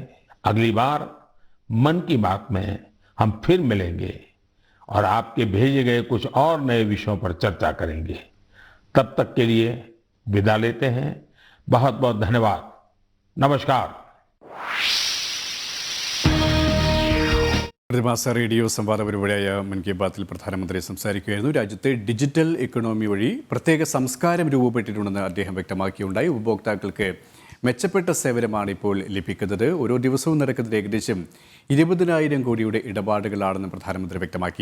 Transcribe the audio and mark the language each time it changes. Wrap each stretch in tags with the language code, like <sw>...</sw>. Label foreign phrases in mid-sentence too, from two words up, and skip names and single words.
<hi>अगली बार मन की बात में हम फिर मिलेंगे और आपके भेजे गए कुछ और नए विषयों पर चर्चा करेंगे। तब तक के लिए विदा लेते हैं। बहुत बहुत धन्यवाद। नमस्कार।</hi> <ml>പ്രതിമാസ റേഡിയോ സംവാദ പരിപാടിയായ മൻ കി ബാത്തിൽ പ്രധാനമന്ത്രി സംസാരിക്കുകയായിരുന്നു. രാജ്യത്തെ ഡിജിറ്റൽ ഇക്കണോമി വഴി പ്രത്യേക സംസ്കാരം രൂപപ്പെട്ടിട്ടുണ്ടെന്ന് അദ്ദേഹം വ്യക്തമാക്കിയുണ്ടായി. ഉപഭോക്താക്കൾക്ക് മെച്ചപ്പെട്ട സേവനമാണ് ഇപ്പോൾ ലഭിക്കുന്നത്. ഓരോ ദിവസവും നടക്കുന്നത് ഏകദേശം 20,000 കോടിയുടെ ഇടപാടുകളാണെന്ന് പ്രധാനമന്ത്രി വ്യക്തമാക്കി.</ml>